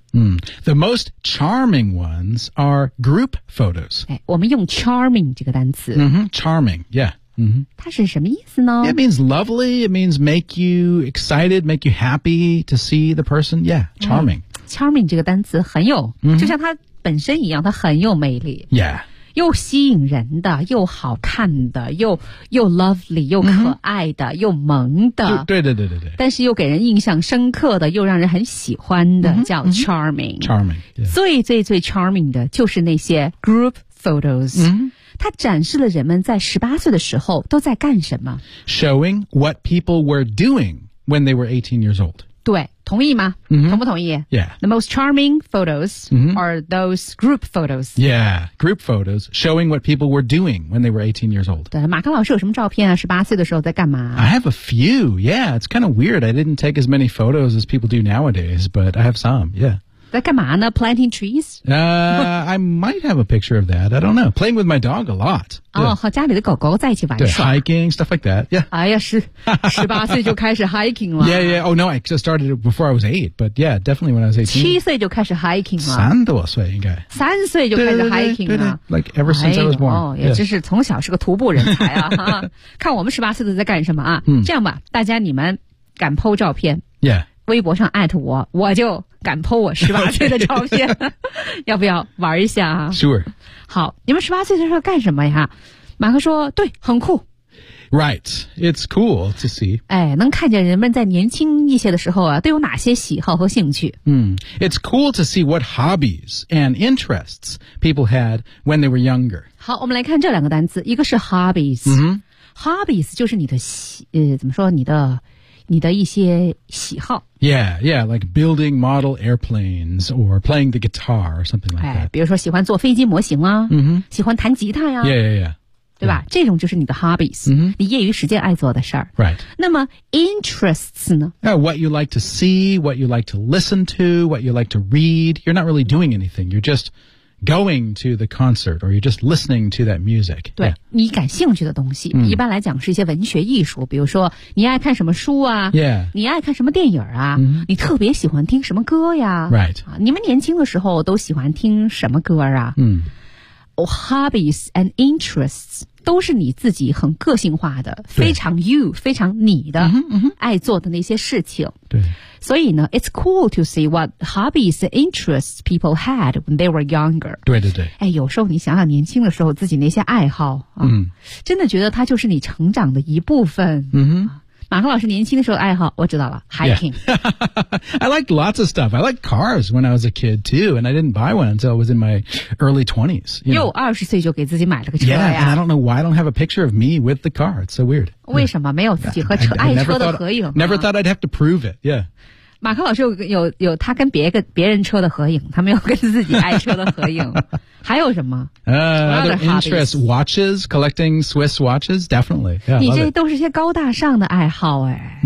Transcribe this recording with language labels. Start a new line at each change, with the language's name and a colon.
English: 嗯、The most charming ones are group photos.、
Chinese: 哎、我们用 charming 这个单词。
English: Mm-hmm. Charming, yeah.、Mm-hmm.
Chinese: 它是什么意思呢
English: It means lovely. It means make you excited, make you happy to see the person. Yeah, charming.、
Chinese: 嗯、charming 这个单词很有、
English: mm-hmm.
Chinese: 就像它本身一样它很有魅力。
English: Yeah.
Chinese: 又吸引人的又好看的又 lovely, 又可爱的、mm-hmm. 又萌的。对对对对对。但是又给人印象深刻的又让人很喜欢的、mm-hmm. 叫 charming.、
English: Mm-hmm. Charming.、Yeah.
Chinese: 最最最 charming 的就是那些 group photos.、
English: Mm-hmm.
Chinese: 它展示了人们在18岁的时候都在干什么。
English: Showing what people were doing when they were 18 years old.
Chinese: 对，同意吗、
English: mm-hmm.
Chinese: 同不同意
English: Yeah. The most charming photos、 mm-hmm. are those group photos. Yeah, group photos showing what people were doing when they were 18 years old.
Chinese: 对，马克老师有什么照片啊 ?18 岁的时候在干嘛
English: I have a few, yeah. It's kind of weird. I didn't take as many photos as people do nowadays, but I have some, yeah.
Chinese: 在干嘛呢
English: Planting trees? I might have a picture of that. I don't know. Playing with my dog a lot.
Chinese: 哦、yeah. oh, 和家里的狗狗在一起玩耍。
English: 对 hiking, stuff like that. Yeah.
Chinese: 哎呀是18岁就开始 hiking 了。
English: Yeah, yeah. Oh, no, I just started before I was 8. But yeah, definitely when I was 18.
Chinese: 7岁就开始 hiking 了。三多岁应该。三岁就开始 hiking 了。
English: Like ever since、
Chinese: 哎、
English: I was born.
Chinese: 哦、yeah. 也真是从小是个徒步人才啊。看我们18岁的在干什么啊。这样吧大家你们敢 po 照片。
English: Yeah.
Chinese: 微博上 at 我，我就敢 po 我18岁的照片， okay. 要不要玩一下啊
English: ？Sure。
Chinese: 好，你们18岁的时候干什么呀？马克说，对，很酷。
English: Right, it's cool to see.
Chinese: 哎，能看见人们在年轻一些的时候啊，都有哪些喜好和兴趣？
English: 嗯、it's cool to see what hobbies and interests people had when they were younger.
Chinese: 好，我们来看这两个单词，一个是 hobbies，、
English: mm-hmm.
Chinese: hobbies 就是你的怎么说你的一些喜好。
English: Yeah, yeah, like building model airplanes or playing the guitar or something like that.
Chinese: 哎，比如说喜欢做飞机模型啊、
English: mm-hmm.
Chinese: 喜欢弹吉他呀、
English: 啊。Yeah, yeah, yeah.
Chinese: 对吧、yeah. 这种就是你的 hobbies,、
English: mm-hmm.
Chinese: 你业余时间爱做的事儿。
English: Right.
Chinese: 那么 interests 呢
English: Yeah, what you like to see, what you like to listen to, what you like to read. You're not really doing anything. You're just going to the concert or you're just listening to that music.
Chinese: 对、yeah. 你感兴趣的东西、嗯、一般来讲是一些文学艺术比如说你爱看什么书啊、
English: yeah.
Chinese: 你爱看什么电影啊、嗯、你特别喜欢听什么歌呀、
English: right.
Chinese: 啊、你们年轻的时候都喜欢听什么歌啊、嗯 oh,
English: Hobbies and interests
Chinese: 都是你自己很个性化的非常 you 非常你的、嗯嗯、爱做的那些事情对所以呢
English: It's cool to see what hobbies and interests people had when they were younger.
Chinese: 对对对。哎，有时候你想想年轻的时候自己那些爱好、啊、嗯，真的觉得它就是你成长的一部分。嗯哼。马克老师年轻的时候的爱好我知道了 hiking、
English: yeah. I liked lots of stuff. I liked cars when I was a kid too, and I didn't buy one until I was in my early 20s.
Chinese: 又二十岁就给自己买了个车呀。
English: Yeah, and I don't know why I don't have a picture of me with the car. It's so weird.
Chinese: 为什么没有自己和车 爱车的合影？
English: Never thought I'd have to prove it. Yeah.
Chinese: 马克老师有他跟别人车的合影，他没有跟自己爱车的合影。还有什么？
English: Other interests, watches, collecting Swiss watches, definitely.
Chinese: Yeah, 你这都是些高大上的爱好哎。